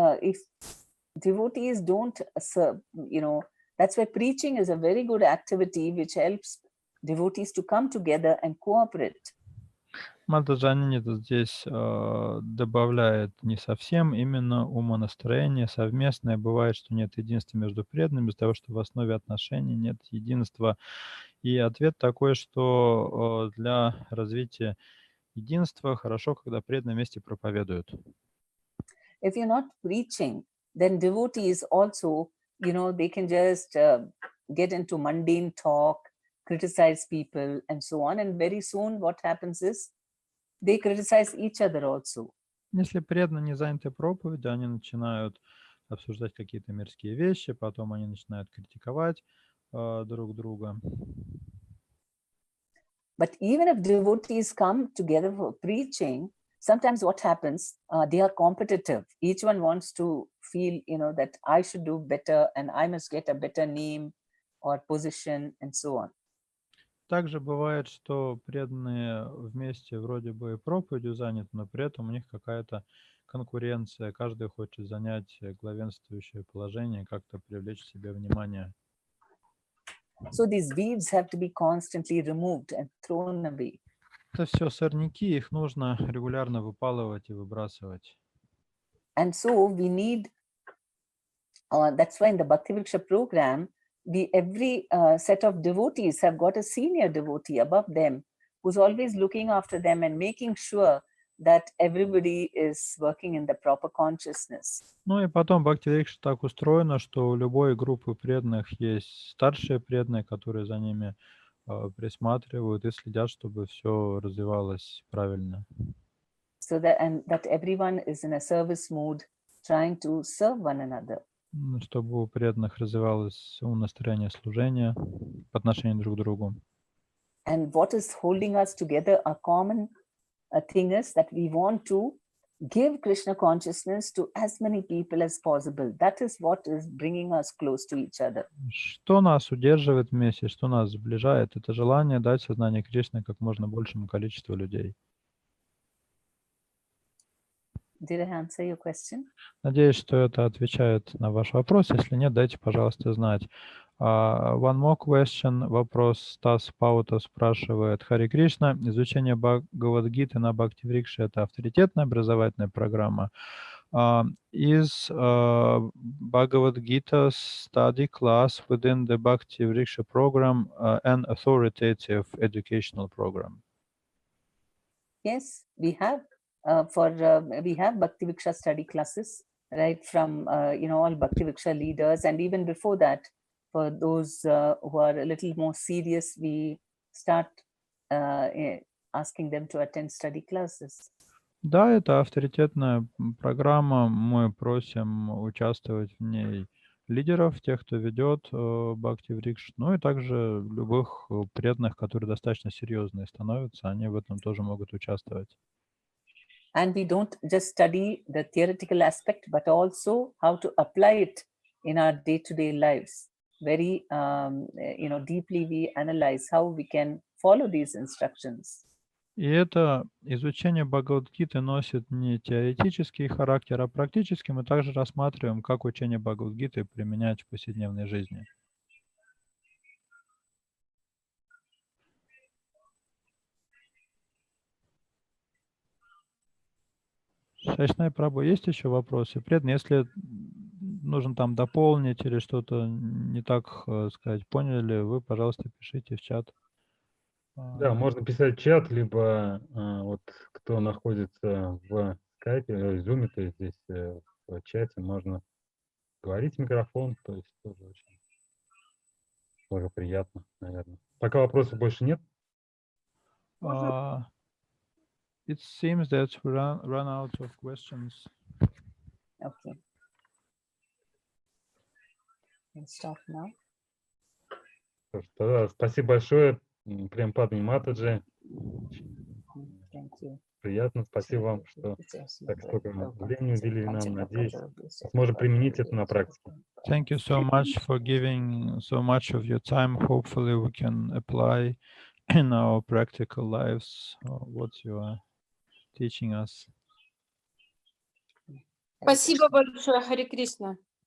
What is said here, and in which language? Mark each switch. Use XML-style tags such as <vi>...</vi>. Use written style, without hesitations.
<en>If devotees don't serve, that's why preaching is a very good activity which helps devotees to come together and cooperate.</en> <ru>Мадхаджани здесь добавляет не совсем именно умонастроение совместное. Бывает, что нет единства между преданными из-за того, что в основе отношений нет единства. И ответ такой, что для развития единства хорошо, когда преданные вместе проповедуют.</ru> <en>If you're not preaching, then devotees also, they can just get into mundane talk, criticize people and so on. And very soon what happens is they criticize each other also.</en> <ru>Если преданные не заняты проповедью, они начинают обсуждать какие-то мирские вещи, потом они начинают критиковать друг друга.</ru> <en>But even if devotees come together for preaching, sometimes what happens, they are competitive. Each one wants to feel, that I should do better and I must get a better name or position and so on.</en> <ru>Также бывает, что преданные вместе вроде бы проповедью заняты, но при этом у них какая-то конкуренция. Каждый хочет занять главенствующее положение, как-то привлечь к себе внимание.</ru> <en>So these weeds have to be constantly removed and thrown away.</en> <ru>Это все сорняки, их нужно регулярно выпалывать и выбрасывать.</ru> <en>And so we need, that's why in the Bhakti Vriksha program, every set of devotees have got a senior devotee above them who's always looking after them and making sure that everybody is working in the proper consciousness.</en> <ru>Ну и потом Бхакти Врикша так устроено, что у любой группы преданных есть старшие преданные, которые за ними присматривают и следят, чтобы все развивалось правильно.</ru> <en>So that everyone is in a service mood, trying to serve one another.</en> <ru>Чтобы у преданных развивалось настроение служения по отношению друг к другу.</ru> <en>And what is holding us together, a common thing is that we want to give Krishna consciousness to as many people as possible. That is what is bringing us close to each other.</en> <ru>Что нас удерживает вместе, что нас сближает, это желание дать сознание Кришны как можно большему количеству людей.</ru> <en>Did I answer your question?</en> <ru>Надеюсь, что это отвечает на ваш вопрос. Если нет, дайте, пожалуйста, знать.</ru> <en>One more question.</en> <ru>Вопрос Стас Паута спрашивает. Хари Кришна, изучение Бхагавад-гиты на Бхакти-врикше — это авторитетная образовательная программа.</ru> <en>Is Bhagavad-gita study class within the Bhakti-vriksha program an authoritative educational program? Yes, we have. We have Bhakti Vriksha study classes, right, from all Bhakti Vriksha leaders, and even before that, for those who are a little more serious, we start asking them to attend study classes.</en> <ru>Да, это авторитетная программа. Мы просим участвовать в ней лидеров, тех, кто ведет Бхакти-врикш, ну и также любых преданных, которые достаточно серьезные становятся, они в этом тоже могут участвовать.</ru> <en>And we don't just study the theoretical aspect, but also how to apply it in our day-to-day lives. Very, deeply we analyze how we can follow these instructions.</en> <ru>И это изучение Бхагавад-гиты носит не теоретический характер, а практический. Мы также рассматриваем, как учение Бхагавад-гиты применять в повседневной жизни. Шайшнай Прабу, есть еще вопросы? Преданные, если нужно там дополнить или что-то не так сказать, поняли, вы, пожалуйста, пишите в чат. Да, можно писать в чат, либо вот кто находится в скайпе, в зуме, то есть здесь в чате можно говорить в микрофон, то есть тоже очень тоже приятно, наверное. Пока вопросов больше нет.</ru> <en>It seems that we run out of questions. Okay. We'll stop now.</en> <ru>Тогда спасибо большое, Према Падмини Матаджи.</ru> <en>Thank you.</en> <ru>Приятно, спасибо вам, что так столько времени уделили нам. Надеюсь, сможем применить это на практике.</ru> <en>Thank you so much for giving so much of your time. Hopefully we can apply in our practical lives what you are teaching us.</en> <ru>Спасибо большое, Хари Кришна.</ru>